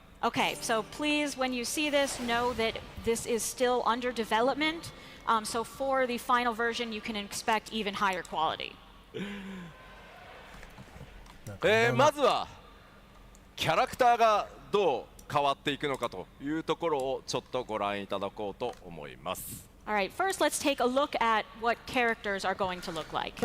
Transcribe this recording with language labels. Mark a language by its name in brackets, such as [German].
[English] Okay, so please, when you see this, know that this is still under development. So for the final version, you can expect even higher quality. [Japanese] まずはキャラクターがどう変わっていくのかというところをちょっとご覧いただこうと思います。 [English] All right, first let's take a look at what characters are going to look like.